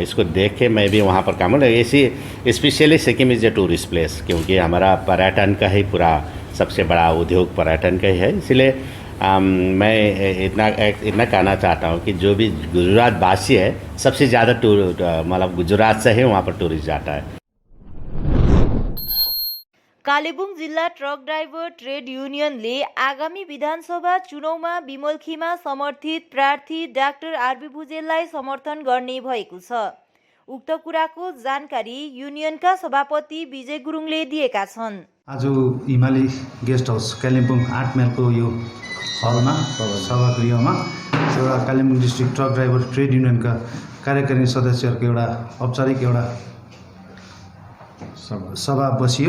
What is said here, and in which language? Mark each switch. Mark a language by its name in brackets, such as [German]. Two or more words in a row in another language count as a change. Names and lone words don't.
[Hindi] इसको देख के मैं भी वहाँ पर काम हूँ। ऐसी [English] specially Sikkim is a tourist place, [Hindi] क्योंकि हमारा पर्यटन का ही पूरा सबसे बड़ा उद्योग पर्यटन का ही है। इसलिए मैं इतना कहना चाहता हूँ कि जो भी गुजरात वासी है सबसे ज़्यादा मतलब गुजरात से ही वहाँ पर टूरिस्ट जाता है। [Nepali] कालेबुङ जिल्ला ट्रक ड्राइभर ट्रेड युनियनले आगामी विधानसभा चुनावमा विमल खीमा समर्थित प्रार्थी डाक्टर आरबी भुजेललाई समर्थन गर्ने भएको छ। उक्त कुराको जानकारी युनियनका सभापति विजय गुरुङले दिएका छन्। आज हिमाली गेस्ट हाउस कालिम्पोङ 8 माइलको यो हलमा सभागृहमा एउटा कालिम्पोङ डिस्ट्रिक्ट ट्रक ड्राइभर ट्रेड युनियनका कार्यकारिणी सदस्यहरूको एउटा औपचारिक एउटा सभा बसियो।